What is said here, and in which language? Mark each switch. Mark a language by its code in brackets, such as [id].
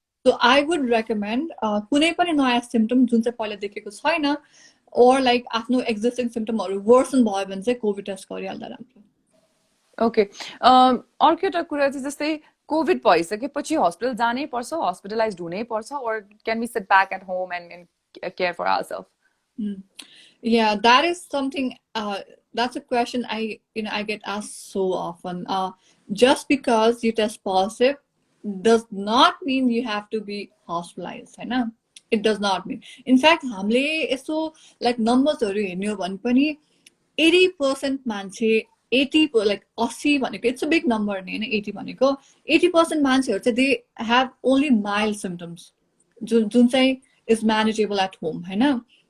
[en] so I would recommend [ne] कुनै पनि नयाँ सिम्पटम जुन चाहिँ पहिला देखेको छैन ओर लाइक आफ्नो एक्जिस्टिङ सिम्पटमहरू वर्सन भयो भने चाहिँ कोभिड टेस्ट गरिहाल्दा राम्रो. ओके, अर्को एउटा कुरा चाहिँ जस्तै कोभिड भइसकेपछि हस्पिटल जानै पर्छ, हस्पिटलाइज्ड हुनै पर्छ, [en] or can we sit back at home and care for ourselves? Yeah, that is something. That's a question I get asked so often. Just because you test positive does not mean you have to be hospitalized, होइन. It does not mean. [ne] In fact, हामीले यसो like numbers-हरु हेर्ने हो भने पनि 80% मान्छे 80 like 80 भनेको [en] it's a big number [ne] नि होइन. [en] 80 [ne] भनेको 80% मान्छेहरू चाहिँ [en] they have only mild symptoms [ne] जुन चाहिँ [en] Is manageable at home होइन.